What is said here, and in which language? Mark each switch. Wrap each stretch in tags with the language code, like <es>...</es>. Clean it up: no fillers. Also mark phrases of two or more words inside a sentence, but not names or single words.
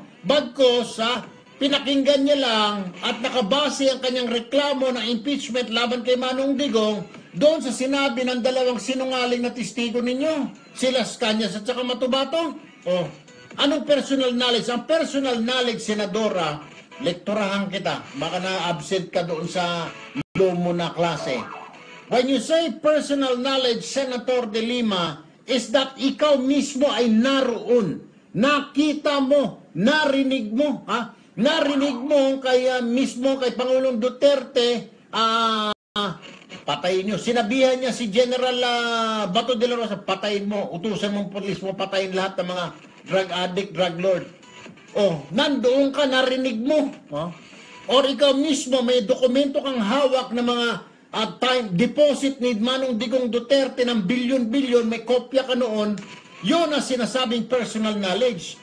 <tl>Bagkos, pinakinggan niya lang at nakabase ang kanyang reklamo ng impeachment laban kay Manong Digong doon sa sinabi ng dalawang sinungaling na testigo ninyo, si Las Cañas at saka Matubato. Anong</tl> <en>personal knowledge?</en> <tl>Ang</tl> <en>personal knowledge,</en> <tl>Senadora, lektorahan kita. Baka na-absent ka doon sa law mo na klase.</tl> <en>When you say personal knowledge, Senator De Lima, is that</en> <tl>ikaw mismo ay naroon. Nakita mo, narinig mo, narinig mo kay mismo kay Pangulong Duterte, patayin nyo. Sinabihan niya si General Bato de la Rosa, patayin mo, utusan mong pulis mo, patayin lahat ng mga</tl> <en>drug addict, drug lord.</en> <tl>Nandoon ka, narinig mo. Or ikaw mismo, may dokumento kang hawak na mga</tl> <en>time deposit</en> <tl>ni Manong Digong Duterte ng bilyon-bilyon, may kopya ka noon, yun ang sinasabing</tl> <en>personal knowledge.</en>